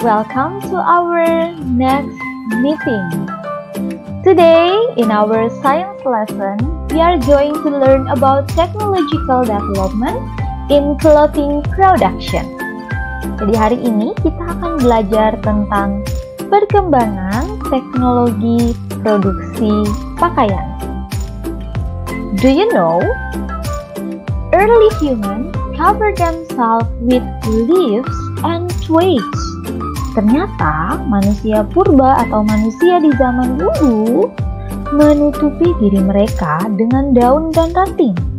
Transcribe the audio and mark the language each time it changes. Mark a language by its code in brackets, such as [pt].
[en] Welcome to our next meeting. Today, in our science lesson, we are going to learn about technological development in clothing production. [id] Jadi hari ini kita akan belajar tentang perkembangan teknologi produksi pakaian. [en] Do you know? Early humans covered themselves with leaves and twigs. [id] Ternyata manusia purba atau manusia di zaman dulu menutupi diri mereka dengan daun dan ranting.